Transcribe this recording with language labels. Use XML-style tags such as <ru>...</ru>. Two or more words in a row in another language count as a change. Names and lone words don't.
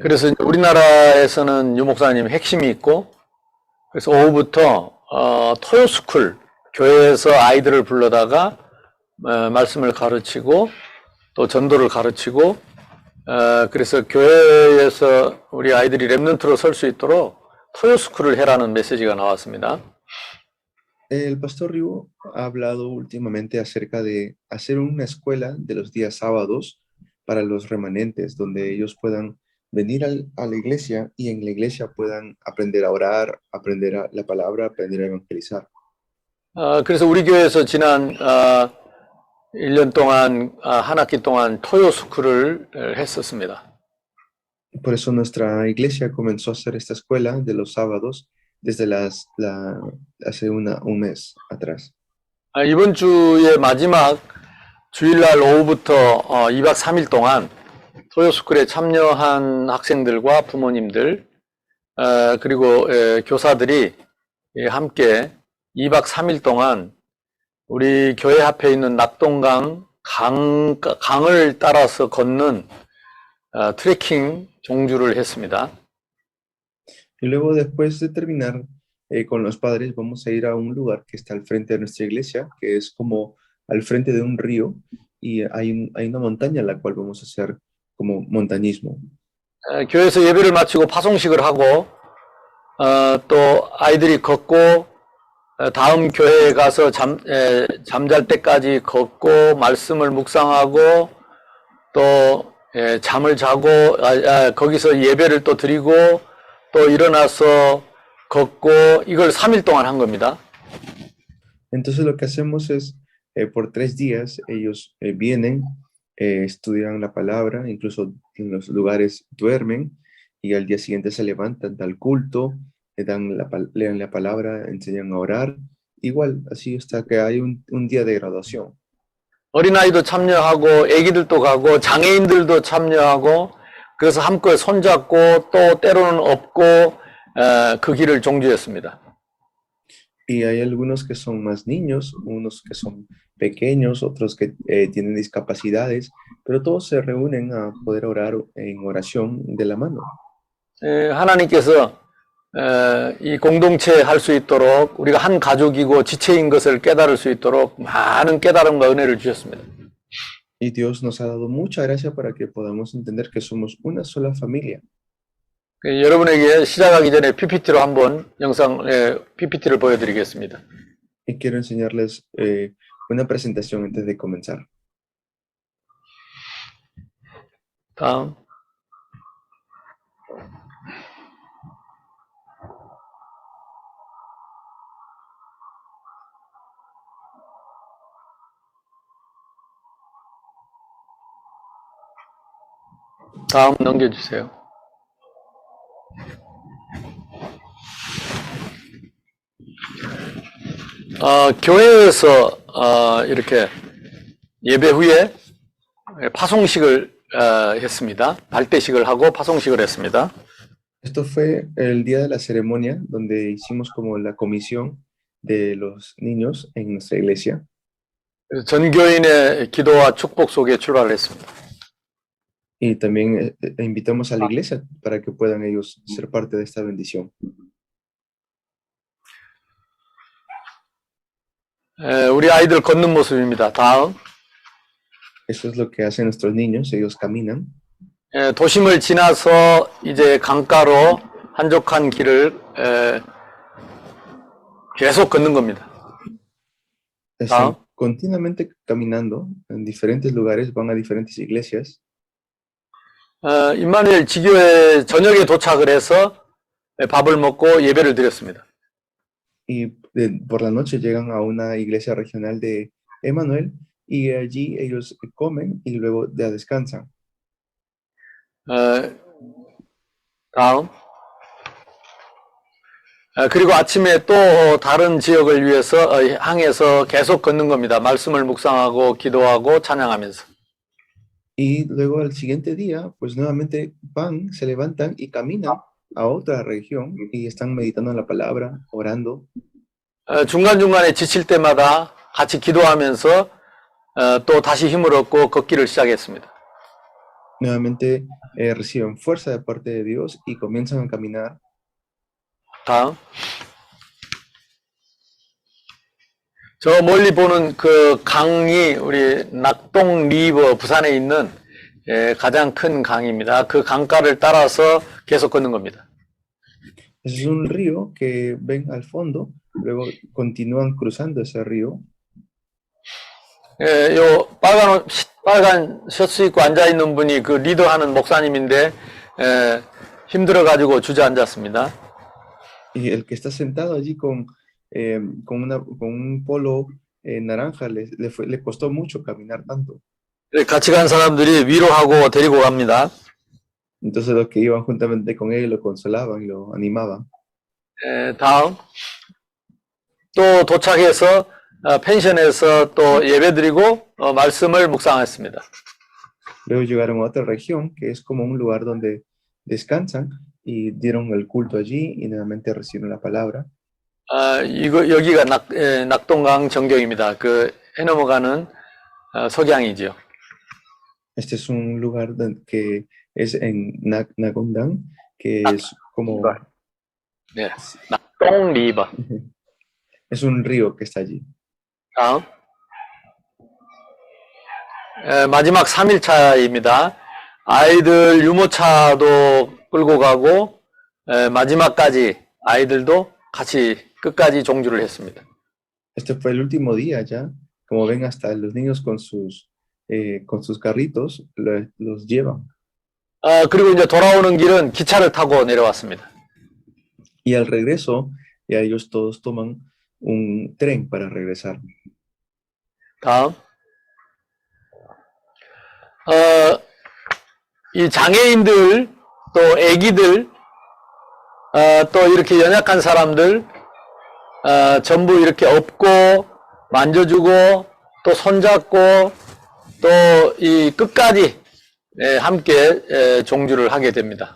<ko>그래서 우리나라에서는 유 목사님 핵심이 있고, 그래서 오후부터 토요스쿨, 교회에서 아이들을 불러다가 말씀을 가르치고 또 전도를 가르치고 그래서 교회에서 우리 아이들이 렘넌트로 설 수 있도록 토요스쿨을 해라는 메시지가 나왔습니다.</ko> <es>El pastor Rigo ha hablado últimamente acerca de hacer una escuela de los días sábados para los remanentes, donde ellos puedan venir a la iglesia y en la iglesia puedan aprender a orar, aprender la palabra, aprender a evangelizar.</es> <ko>그래서 우리 교회에서 지난 1년 동안 한 학기 동안 토요스쿨을 했었습니다.</ko> <es>Por eso nuestra iglesia comenzó a hacer esta escuela de los sábados desde hace un mes atrás.</es> <ko>이번 주의 마지막 주일날 오후부터 2박 3일 동안 토요스쿨에 참여한 학생들과 부모님들 그리고 교사들이 함께 2박 3일 동안 우리 교회 앞에 있는 낙동강 강을 따라서 걷는 트레킹 종주를 했습니다.</ko> <es>Y luego después de terminar con los padres vamos a ir a un lugar que está al frente de nuestra iglesia, que es como al frente de un río y hay una montaña en la cual vamos a hacer como montañismo.</es> <ko>교회에서 예배를 마치고 파송식을 하고 또 아이들이 걷고 다음 교회에 가서 잠잘 때까지 걷고 말씀을 묵상하고 또 잠을 자고 거기서 예배를 또 드리고 또 일어나서 걷고 이걸 3일 동안 한 겁니다.</ko> <es>Entonces lo que hacemos es por 3 días ellos vienen, estudian la palabra, incluso en los lugares duermen y al día siguiente se levantan, dan culto, leen la palabra, enseñan a orar, igual, así hasta que hay un día de graduación.</es> <ko>어린아이도 참여하고 애기들도 가고 장애인들도 참여하고 그래서 함께 손잡고 또 때로는 업고 그 길을 종주했습니다.</ko> <es>Y hay algunos que son más niños, unos que son pequeños, otros que tienen discapacidades, pero todos se reúnen a poder orar en oración de la mano.</es> <ko>하나님께서 이 공동체 할 수 있도록 우리가 한 가족이고 지체인 것을 깨달을 수 있도록 많은 깨달음과 은혜를 주셨습니다.</ko> <es>Y Dios nos ha dado mucha gracia para que podamos entender que somos una sola familia.</es> <ko>여러분에게 시작하기 전에 PPT로 한번 PPT를 보여드리겠습니다.</ko> <es>Y quiero enseñarles una presentación antes de comenzar.</es> <ko>다음. 다음 넘겨주세요. 교회에서 이렇게 예배 후에 파송식을 했습니다. 발대식을 하고 파송식을 했습니다.</ko> <es>Esto fue el día de la ceremonia donde hicimos como la comisión de los niños en nuestra iglesia.</es> <ko>전교인의 기도와 축복 속에 출발을 했습니다.</ko> <es>Y también invitamos a la iglesia para que puedan ellos ser parte de esta bendición.</es> <ko>우리 아이들 걷는 모습입니다. 다음.</ko> <es>Eso es lo que hacen nuestros niños, ellos caminan.</es> <ko>도심을 지나서 이제 강가로 한적한 길을 계속 걷는 겁니다.</ko> <es>Están continuamente caminando en diferentes lugares, van a diferentes iglesias.</es> <ko>임마누엘 지교에 저녁에 도착을 해서 밥을 먹고 예배를 드렸습니다.</ko> <es>Y por la noche llegan a una iglesia regional de Emmanuel y allí ellos comen y luego ya descansan.</es> <ko>다음. 그리고 아침에 또 다른 지역을 위해서 향해서 계속 걷는 겁니다. 말씀을 묵상하고 기도하고 찬양하면서.</ko> <es>Y luego al siguiente día, pues nuevamente van, se levantan y caminan a otra región y están meditando en la palabra, orando.</es> <ko>중간중간에 지칠 때마다 같이 기도하면서 또 다시 힘을 얻고 걷기를 시작했습니다.</ko> <es>Nuevamente reciben fuerza de parte de Dios y comienzan a caminar.</es> <ko>다음. 저 멀리 보는 그 강이 우리 낙동 리버 부산에 있는 가장 큰 강입니다. 그 강가를 따라서 계속 걷는 겁니다.</ko> <es>Es un río que ven al fondo, luego continúan cruzando ese río.</es> <ko>요 빨간 셔츠 입고 앉아 있는 분이 그 리더하는 목사님인데 힘들어가지고 주저앉았습니다.</ko> <es>Y el que está sentado allí con un polo naranja le costó mucho caminar tanto.</es> <ko>같이 간 사람들이 위로하고 데리고 갑니다.</ko> <es>Entonces los que iban juntamente con él lo consolaban y lo animaban.</es> <ko>다음. 또 도착해서 펜션에서 또 예배드리고 말씀을 묵상했습니다.</ko> <es>Luego llegaron a otra región que es como un lugar donde descansan y dieron el culto allí y nuevamente recibieron la palabra.</es> <ko>여기가 낙동강 전경입니다. 그 해넘어가는 석양이죠.</ko> <es>Este es un lugar que es en Nagondang, que es como...</es> <ko>네, 낙동 리버.</ko> <es>Es un río que está allí.</es> <ko>다음. 마지막 3일차입니다. 아이들 유모차도 끌고 가고 마지막까지 아이들도 같이 끝까지 종주를 했습니다.</ko> <es>Este fue el último día ya. Como ven, hasta los niños con sus carritos los llevan.</es> <ko>그리고 이제 돌아오는 길은 기차를 타고 내려왔습니다.</ko> <es>Y al regreso, ya ellos todos toman un tren para regresar.</es> <ko>다음. 이 장애인들, 또 애기들, 또 이렇게 연약한 사람들, 전부 이렇게 업고, 만져주고, 또 손잡고, 또 이 끝까지 함께 종주를 하게 됩니다.</ko>